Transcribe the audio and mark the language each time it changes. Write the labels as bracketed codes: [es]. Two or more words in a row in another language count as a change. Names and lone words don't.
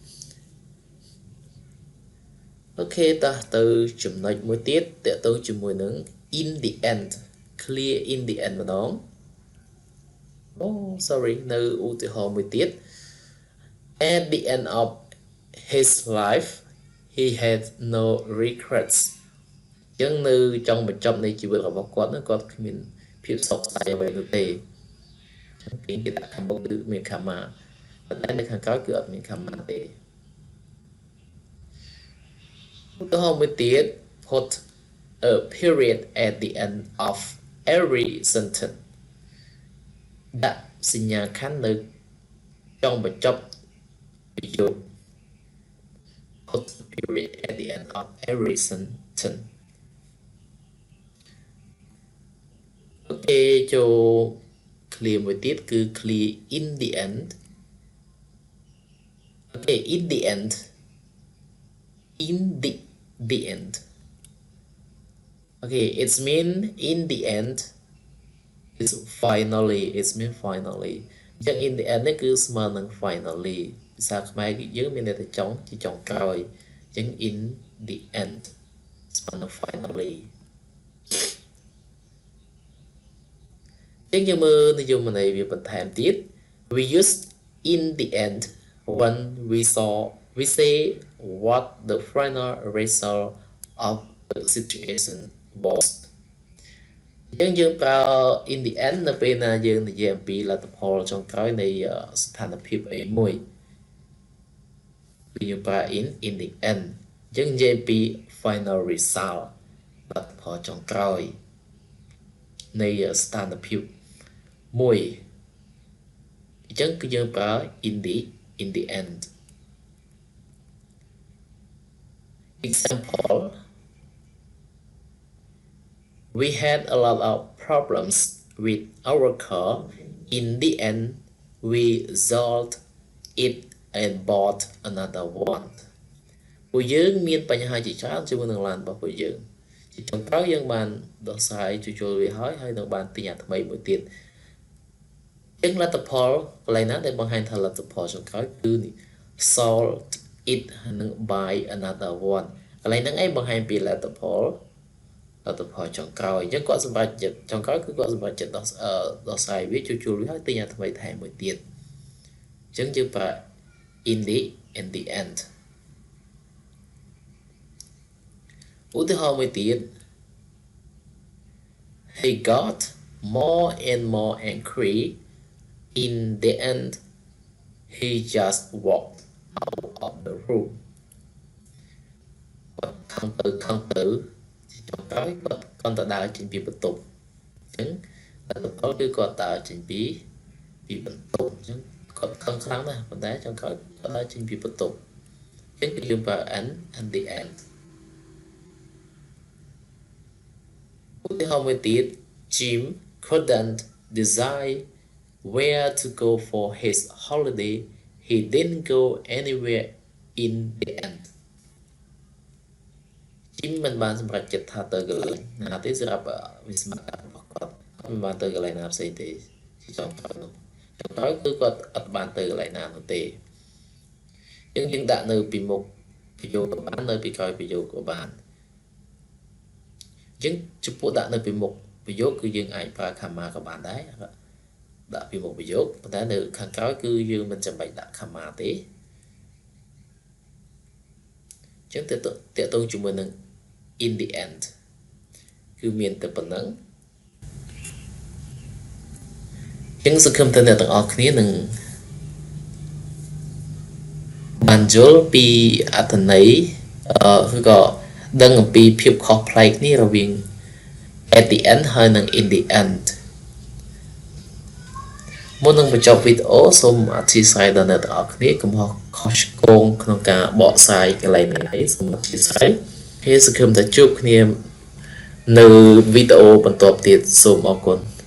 [km] អូខេតោះទៅចំណុចមួយទៀតតើទៅជាមួយនឹង [en] in the end clear in the end [km] ម្ដង sorry នៅឧទាហរណ៍មួយទៀត [en] at the end of his life he had no regrets [km] អញ្ចឹងនៅចុងបញ្ចប់នៃជីវិតរបស់គាត់គាត់គ្មានភាពសោកស្ដាយអ្វីនោះទេពីគេដាក់ខាងមុខគឺមាន comma ប៉ុន្តែនៅខាងក្រោយគឺអត់មាន comma ទេ ឧទាហរណ៍មួយទៀត [en] put a period at the end of every sentence [km] ដាក់សញ្ញាខណ្ឌនៅចុងបញ្ចប់ប្រយោគ [en] put a period at the end of every sentence [km] អូខេចូល [en] clear [km] មួយទៀតគឺ [en] clear in the end អូខេ in the end in the end okay it's mean in the end is finally it's mean finally អញ្ចឹង in the end [km] នេះគឺស្មើនឹង [en] finally [km] ភាសាខ្មែរគឺយើងមានន័យថាចុងជាចុងក្រោយអញ្ចឹង [en] in the end [km] ស្មើនឹង [en] finally [km] យើងមើលនិយមន័យវាបន្ថែមទៀត [en] we use in the end when we say what the final result of the situation was [km] យើងប្រើ [en] in the end [km] នៅពេលណាយើងនិយាយអំពីលទ្ធផលចុងក្រោយនៃស្ថានភាពអីមួយ គឺយើងប្រើ [en] in the end [km] យើងនិយាយពី [en] final result [km] លទ្ធផលចុងក្រោយនៃស្ថានភាពមួយអញ្ចឹងគឺយើងប្រើ [en] in the end example we had a lot of problems with our car in the end we solved it and bought another one [km] ពួកយើងមានបញ្ហាជាច្រើនជាមួយនឹងឡានរបស់ ពួកយើងជាចុងក្រោយយើងបានដោះស្រាយជួសជុលវាហើយនឹងបានទិញអាថ្មីមួយទៀតចឹងលទ្ធផលកន្លែងណាដែលបង្ហាញថាលទ្ធផលចុងក្រោយគឺ [en] solved it [km] និង [en] buy another one [km] កន្លែងហ្នឹងឯងបង្ហាញពីលទ្ធផលចុងក្រោយអញ្ចឹងគាត់សម្រាប់ចិត្តចុងក្រោយគឺគាត់សម្រាប់ចិត្តដោះស្រាយវាជួសជុលវាហើយទិញអាថ្មីថែមមួយទៀតអញ្ចឹងយើងប្រើ [en] in the end [km] ឧទាហរណ៍មួយទៀត [en] he got more and more angry in the end he just walked out of the room [km] ខំទៅចុងក្រោយគាត់ទៅដើរចេញពីបន្ទប់អញ្ចឹងលទ្ធផលគឺគាត់ដើរចេញពីបន្ទប់អញ្ចឹងគាត់ខឹងខ្លាំងណាស់ប៉ុន្តែចុងក្រោយគាត់ដើរចេញពីបន្ទប់អញ្ចឹងគឺយើងប្រើ [en] and the end [km] ឧទាហរណ៍មួយទៀត [en] Jim couldn't decide where to go for his holiday he didn't go anywhere in the end [km] Jim មិនបានសម្រេចចិត្តថាទៅកន្លែងណាទេសម្រាប់វិស្សមកម្មរបស់គាត់មិនបានទៅកន្លែងណាផ្សេងទេចុងក្រោយនោះចុងក្រោយគឺគាត់អត់បានទៅកន្លែងណានោះទេយើងដាក់នៅពីមុខប្រយោគក៏បាននៅពីក្រោយប្រយោគក៏បាន យើងចំពោះដាក់នៅពីមុខប្រយោគគឺយើងអាចប្រើ comma ក៏បានដែរដាក់ពីមុខប្រយោគប៉ុន្តែនៅខាងក្រោយគឺយើងមិនចាំបាច់ដាក់ comma ទេចឹងតើតើជាមួយនឹង [en] in the end [km] គឺមានតែប៉ុណ្ណឹងចឹងសង្ឃឹមថាអ្នកទាំងអស់គ្នានឹង បានយល់ពីអត្ថន័យឬក៏ដឹងអំពីភាពខុសប្លែកនេះរវាង [en] at the end [km] ហើយនិង [en] in the end [km] មុននឹងបញ្ចប់វីដេអូសូមអធិស្ឋានដល់អ្នកទាំងអស់គ្នាកុំខុសឆ្គងក្នុងការបកស្រាយកន្លែងនេះសូមអធិស្ឋានហើយសង្ឃឹមថាជួបគ្នានៅវីដេអូបន្ទាប់ទៀតសូមអរគុណ